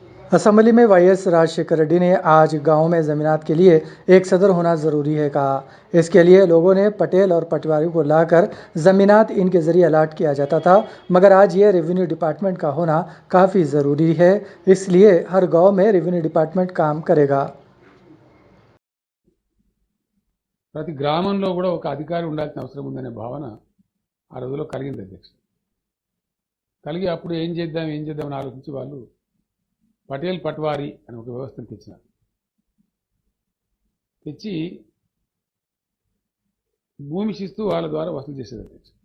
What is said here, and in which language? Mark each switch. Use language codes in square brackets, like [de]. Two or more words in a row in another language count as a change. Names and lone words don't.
[ur] اسمبلی میں YS راجشیکھر ریڈی نے آج گاؤں میں زمینات کے لیے ایک صدر ہونا ضروری ہے کہا۔ اس کے لیے لوگوں نے پٹیل اور پٹواری کو لا کر زمینات ان کے ذریعے الاٹ کیا جاتا تھا، مگر آج یہ [en] revenue department [ur] کا ہونا کافی ضروری ہے، اس لیے ہر گاؤں میں [en] revenue department [ur] کام کرے گا۔ [te] ప్రతి గ్రామంలో కూడా ఒక అధికారి ఉండాల్సిన అవసరం ఉందనే భావన ఆ రోజుల్లో కలిగింది అధ్యక్ష. కలిగి అప్పుడు ఏం చేద్దామని ఆలోచించి వాళ్ళు పటేల్ పట్వారీ అని ఒక వ్యవస్థను తెచ్చినారు. తెచ్చి భూమి శిస్తు వాళ్ళ ద్వారా వసూలు చేసేది అధ్యక్ష.